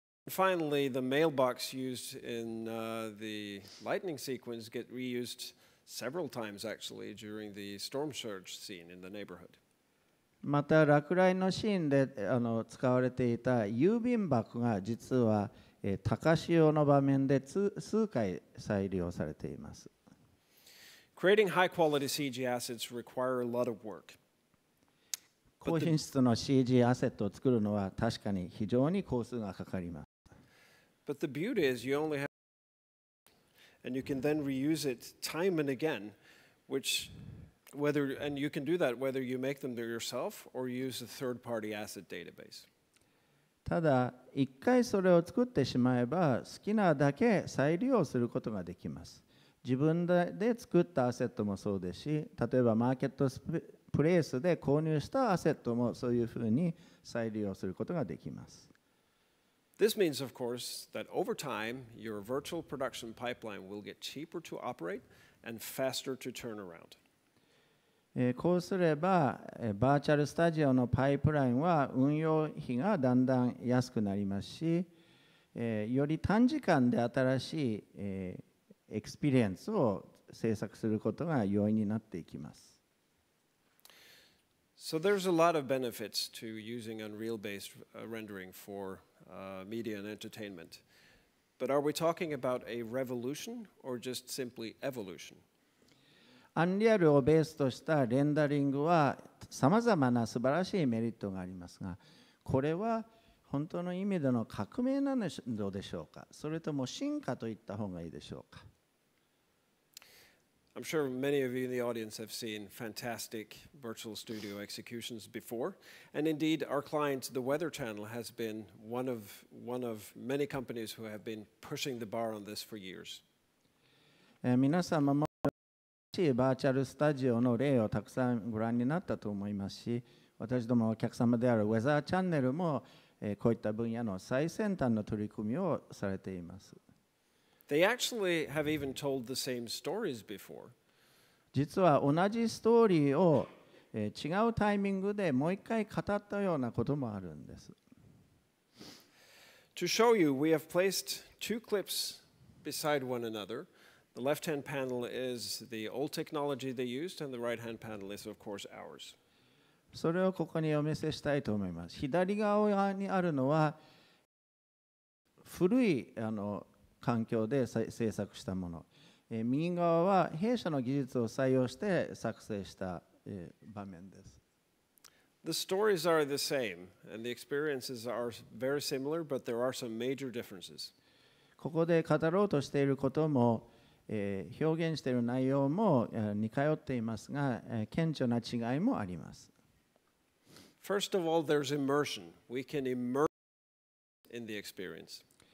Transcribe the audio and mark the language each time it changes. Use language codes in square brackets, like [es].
[en] Finally, the mailbox used in the lightning sequence get reused several times actually during the storm surge scene in the neighborhood. [ja] また落雷のシーンで使われていた郵便箱が実は高潮の場面で数回再利用されています。 [en] Creating high-quality CG assets require a lot of work. [ja] 高品質の CG アセットを作るのは確かに非常に工数がかかります。 [en] But the beauty is you only have and you can then reuse it time and again, and you can do that whether you make them yourself or use a third-party asset database. [ja] ただ一回それを作ってしまえば好きなだけ再利用することができます。自分で作ったアセットもそうですし、例えばマーケットプレイスで購入したアセットもそういうふうに再利用することができます。 [en] This means, of course, that over time, your virtual production pipeline will get cheaper to operate and faster to turn around. [ja] こうすれば、バーチャルスタジオのパイプラインは運用費がだんだん安くなりますし、より短時間で新しい、エクスペリエンスを制作することが容易になっていきます。 [en] So there's a lot of benefits to using Unreal-based rendering for media and entertainment. But are we talking about a revolution or just simply evolution? [ja] アンリアルをベースとしたレンダリングはさまざまな素晴らしいメリットがありますが、これは本当の意味での革命なのでしょうか、それとも進化といった方がいいでしょうか。 [en] I'm sure many of you in the audience have seen fantastic virtual studio executions before, and indeed our client, the Weather Channel, has been one of many companies who have been pushing the bar on this for years. [ja] 皆様もバーチャルスタジオの例をたくさんご覧になったと思いますし、私どもお客様であるウェザーチャンネルもこういった分野の最先端の取り組みをされています。 [en] They actually have even told the same stories before. [ja] 実は同じストーリーを違うタイミングでもう一回語ったようなこともあるんです。 [en] To show you, we have placed two clips beside one another. The left-hand panel is the old technology they used, and the right-hand panel is, of course, ours. [ja] それをここにお見せしたいと思います。左側にあるのは古い環境で制作したもの。右側は弊社の技術を採用して作成した場面です。 [en] The stories are the same, and the experiences are very similar, but there are some major differences. [ja] ここで語ろうとしていることも、表現している内容も似通っていますが、顕著な違いもあります。 [en] First of all, there's immersion. We can immerse in the experience.